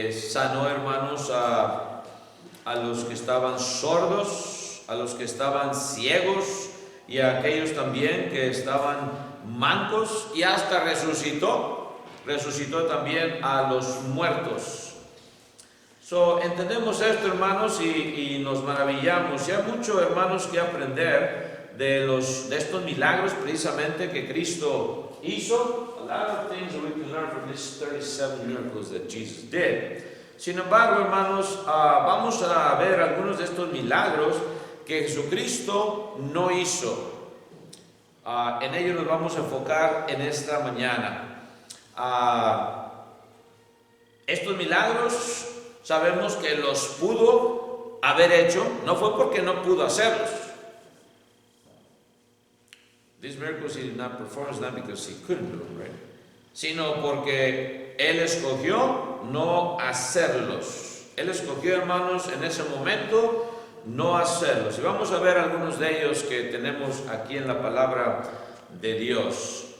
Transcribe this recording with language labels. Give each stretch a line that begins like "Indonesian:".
Spanish: Sanó, hermanos, a los que estaban sordos, a los que estaban ciegos y a aquellos también que estaban mancos, y hasta resucitó también a los muertos. Entendemos esto, hermanos, y nos maravillamos. Y hay mucho, hermanos, que aprender de estos milagros precisamente que Cristo hizo.
English: A lot of things that we can learn from these 37 miracles that Jesus did.
Spanish: Sin embargo, hermanos, vamos a ver algunos de estos milagros que Jesucristo no hizo. En ello nos vamos a enfocar en esta mañana. Estos milagros sabemos que los pudo haber hecho, no fue porque no pudo hacerlos.
English: These miracles he did not perform not because he couldn't do them, right?
Spanish: Sino porque Él escogió no hacerlos. Él escogió, hermanos, en ese momento no hacerlos. Y vamos a ver algunos de ellos que tenemos aquí en la palabra de Dios.